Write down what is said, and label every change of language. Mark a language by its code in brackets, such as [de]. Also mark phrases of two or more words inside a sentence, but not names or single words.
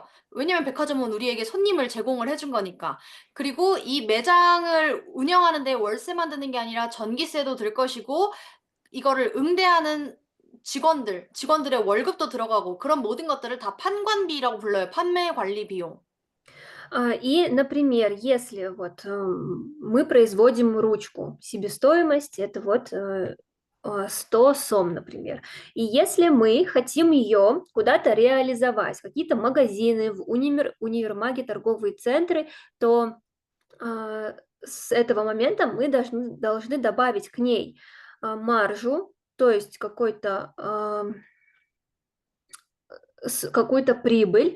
[ko] 왜냐면 백화점은 우리에게 손님을 제공을 해준 거니까. 그리고 이 매장을 운영하는 데 월세만 드는 게 아니라 전기세도 들 것이고 이거를 응대하는 직원들의 월급도 들어가고 그런 모든 것들을 다 판관비라고 불러요. 판매 관리 би용. [ru] И, например, если вот мы производим ручку, себестоимость это вот 100 сом, например. И если мы хотим ее куда-то реализовать, какие-то магазины, в универмаги, торговые центры, то с этого момента мы должны добавить к ней маржу, то есть какую-то прибыль.